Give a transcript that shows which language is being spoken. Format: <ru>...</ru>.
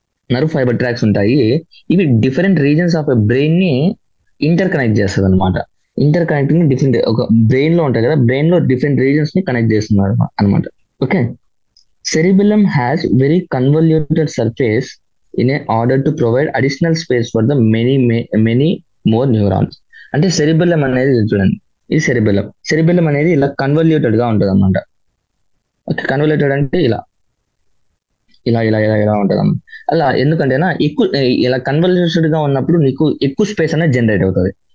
<te>Nerve fibre tracks ఉంటాయి. ఇవి different reasons of brain ని ఇంటర్ కనెక్ట్ చేస్తుంది అనమాట. ఇంటర్ కనెక్టింగ్ డిఫరెంట్ ఒక బ్రెయిన్ లో ఉంటాయి కదా, బ్రెయిన్ లో డిఫరెంట్ రీజన్స్ ని కనెక్ట్ చేస్తున్నారు అనమాట.</te> <en>Okay, cerebellum has very convoluted surface in order to provide additional space for the many more neurons.</en> <te>అంటే సెరిబెల్లం అనేది చూడండి, ఈ సెరిబెల్లం అనేది ఇలా కన్వల్యూటెడ్ గా ఉంటుంది అనమాట. ఓకే, కన్వల్యూటెడ్ అంటే ఇలా ఇలా ఇలా ఇలా ఇలా ఉంటుంది అన్నమాట. అలా ఎందుకంటేనా ఎక్కువ ఇలా కన్వల్యూటెడ్ గా ఉన్నప్పుడు నీకు ఎక్కువ స్పేస్ అనేది జనరేట్ అవుతుంది.</te>